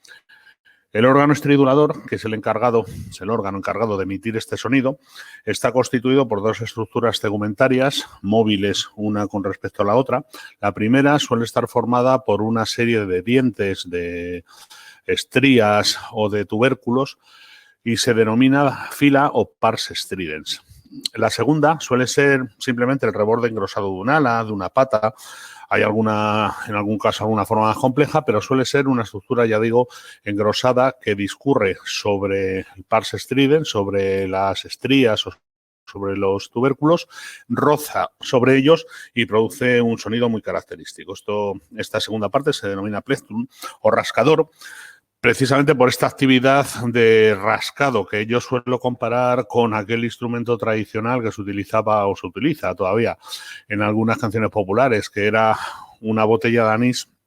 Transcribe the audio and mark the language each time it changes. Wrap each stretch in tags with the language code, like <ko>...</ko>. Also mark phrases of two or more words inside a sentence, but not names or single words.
<es>El órgano estridulador, que es el órgano encargado de emitir este sonido, está constituido por dos estructuras tegumentarias móviles una con respecto a la otra. La primera suele estar formada por una serie de dientes, de estrías o de tubérculos y se denomina fila o</es> <la>pars stridens.</la> <es>La segunda suele ser simplemente el reborde engrosado de un ala, de una pata. Hay en algún caso, alguna forma más compleja, pero suele ser una estructura, ya digo, engrosada que discurre sobre el</es> <la>pars stridens,</la> <es>sobre las estrías o sobre los tubérculos, roza sobre ellos y produce un sonido muy característico. Esta segunda parte se denomina plectrum o rascador, precisamente por esta actividad de rascado que yo suelo comparar con aquel instrumento tradicional que se utilizaba o se utiliza todavía en algunas canciones populares, que era una botella de anís</es>